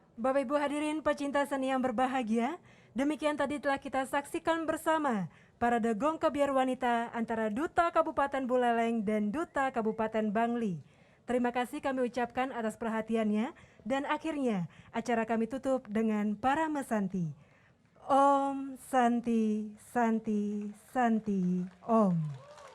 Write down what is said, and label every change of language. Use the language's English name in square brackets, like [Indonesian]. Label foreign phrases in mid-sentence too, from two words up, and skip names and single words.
[Indonesian] Bapak Ibu hadirin pecinta seni yang berbahagia, demikian tadi telah kita saksikan bersama Parade Gong Kebiar Wanita antara Duta Kabupaten Buleleng dan Duta Kabupaten Bangli. Terima kasih kami ucapkan atas perhatiannya dan akhirnya acara kami tutup dengan para mesanti. [Sanskrit] Om Santi Santi Santi Om.